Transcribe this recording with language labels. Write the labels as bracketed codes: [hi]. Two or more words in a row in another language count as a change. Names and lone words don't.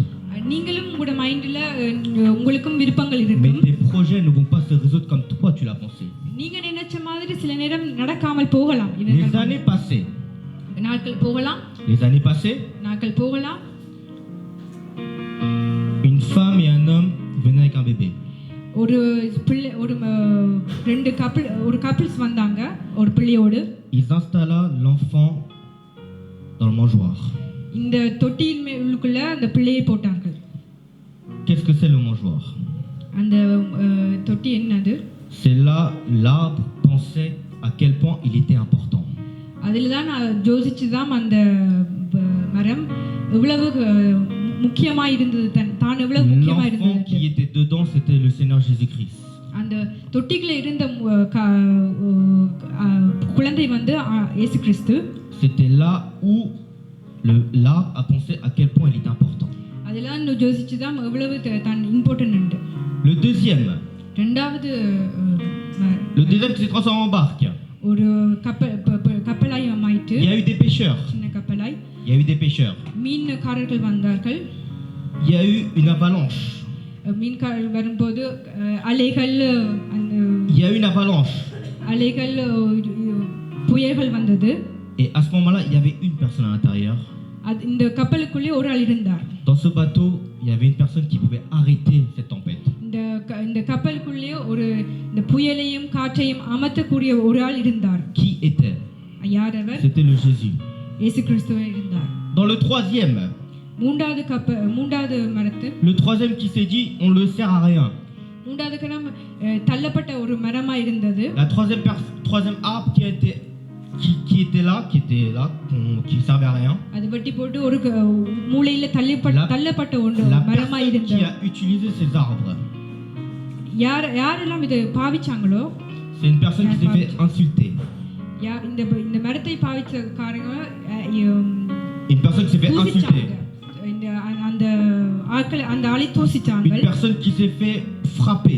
[ta] நீங்களும் உங்களோட மைண்ட்ல உங்களுக்கும் விருப்பங்கள் இருக்கு. [fr] Mais tes projets ne vont pas se résoudre comme toi tu l'as pensé. [ta] நீங்க நினைச்ச மாதிரி சில நேரம் நடக்காமல் போகலாம். [fr] Les années passées. [ta] நாட்கள் போகலாம். [fr] Les années passées. [ta] நாட்கள் போகலாம். [fr] un bébé. [ta] ஒரு பிள்ளை ரெண்டு கப்பிள்ஸ் வந்தாங்க ஒரு பிள்ளையோடு. [fr] Ils installa l'enfant dans le mangeoire. [ta] இந்த தொட்டியின் உள்ளுக்குள்ள அந்த பிள்ளையை போட்டார்கள். [fr] Qu'est-ce que c'est le mangeoire? [ta] அந்த தொட்டி என்னது? [fr] C'est là l'arbre pensait à quel point il était important. [ta] அதில் தான் யோசிச்சுதான் அந்த மரம் எவ்வளவு முக்கியமாக இருந்தது, தான் எவ்வளவு முக்கியமாக இருந்தது. [fr] L'enfant qui était dedans, c'était le Seigneur Jésus-Christ. [ta] அந்த தொட்டிக்குள்ள இருந்த குழந்தை வந்து இயேசு கிறிஸ்து. [fr] C'était là où l'arbre a pensé à quel point il était important. [ta] அதெல்லாம் யோசிச்சுதான் எவ்வளவு தான் இம்பார்ட்டன்ட். [fr] Le deuxième qui s'est transformé en barque. [ta] ஒரு கப்பலாய் மாயிட்டு. [fr] Il y a eu des pêcheurs. [ta] சின்ன கப்பலாய். [fr] Il y a eu des pêcheurs. [ta] மீன்காரர்கள் வந்தார்கள். [fr] Il y a eu une avalanche. [ta] மீன்காரர்கள் வரும்போது அலைகள். [fr] Il y a eu une avalanche. [ta] அலைகள் புயல்கள் வந்தது. [fr] Et à ce moment-là, il y avait une personne à l'intérieur. [ta] இந்த கப்பலுக்குள்ளே ஒரு ஆள் இருந்தார். [fr] Dans ce bateau, il y avait une personne qui pouvait arrêter cette tempête. [ta] இந்த கப்பலுக்குள்ளே இந்த புயலையும் காற்றையும் அமர்த்தக்கூடிய ஒரு ஆள் இருந்தார். [fr] Qui était? [ta] யார் அவர்? [fr] C'était le Jésus. [ta] இயேசு கிறிஸ்து இருந்தார். [fr] Dans le troisième, [ta] மூன்றாவது மரத்து. [fr] le troisième qui s'est dit, on le sert à rien. [ta] மூன்றாவது கணம் தள்ளப்பட்ட ஒரு மரமா இருந்தது. [fr] La troisième arbre qui était là, qui servait à rien. [ta] அது வெட்டி போட்டு ஒரு மூலையில தள்ளப்பட்ட ஒரு மரமா இருந்தது. [fr] Qui a utilisé ces arbres? [ta] யாரெல்லாம் இதை பாவிச்சாங்களோ, [fr] c'est une personne qui s'est fait insulter. [ta] இந்த மரத்தை பாவிச்சக்காரங்க [fr] une personne qui s'est fait insulter. [ta] அந்த ஆளை தூசிச்சாங்க. [fr] Une personne qui s'est fait frapper.